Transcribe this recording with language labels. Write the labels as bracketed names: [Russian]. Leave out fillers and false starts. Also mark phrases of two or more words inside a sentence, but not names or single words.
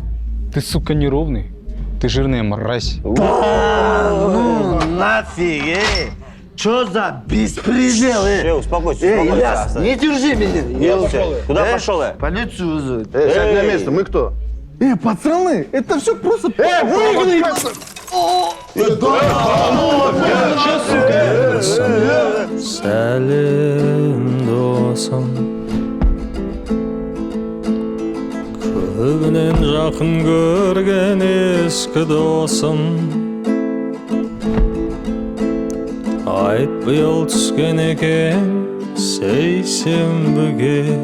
[Russian] Ты, сука, неровный. Ты жирная мразь. Да, ну нафиг, Что за беспредел, Успокойся, Ильяс, не держи меня. Куда пошел я? Полицию вызовут. Сядь на место, мы кто? Пацаны, это все просто... выгнали! [Kazakh] Сәлем досым, көбінен жақын көрген ескі досым, айт биыл түскен екен сейсенбіге,